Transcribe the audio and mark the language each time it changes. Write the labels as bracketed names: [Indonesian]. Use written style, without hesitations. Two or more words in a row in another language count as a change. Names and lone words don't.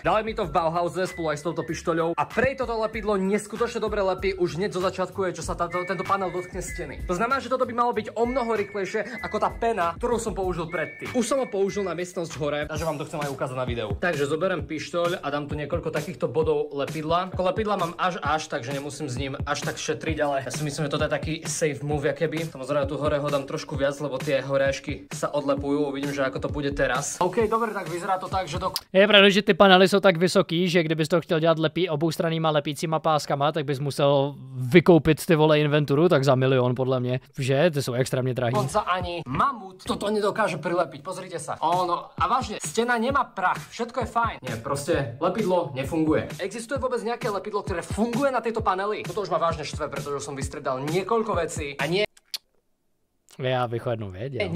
[Slovak] Dali mi to v Bauhause spolu aj s touto pištoľou a prej toto lepidlo neskutočne dobre lepí, už hneď zo začiatku je, čo sa tento panel dotkne steny. To znamená, že toto by malo byť o mnoho rýchlejšie ako tá pena, ktorú som použil predtým. Už som ho použil na miestnosť hore, takže vám to chcem aj ukázať na videu. Takže zoberiem pištoľ a dám tu niekoľko takýchto bodov lepidla. Ako lepidla mám až, takže nemusím s ním až tak šetriť, ale ja si myslím, že toto je taký [English] safe move, [Slovak] keby. Samozrejme tu hore ho dám trošku viac, lebo tie horážky sa odlepujú. Uvidím, že ako to bude teraz. OK, dobre, tak vyzerá to tak, že [Czech] Je pravda, že ty panely jsou tak vysoký, že kdybys to chtěl dělat oboustranýma lepícíma páskama, tak bys musel vykoupit ty vole inventuru, tak za milión podle mě. Že? Ty jsou extrémně drahý. [Slovak] Dokonca ani mamut toto nedokáže prilepiť, pozrite sa. Ono, a vážne, stena nemá prach, všetko je fajn. Nie, proste lepidlo nefunguje. Existuje vôbec nejaké lepidlo, ktoré funguje na tejto paneli? Toto už ma vážne štve, pretože som vystredal niekoľko vecí a nie. Ja bych jednu vedel.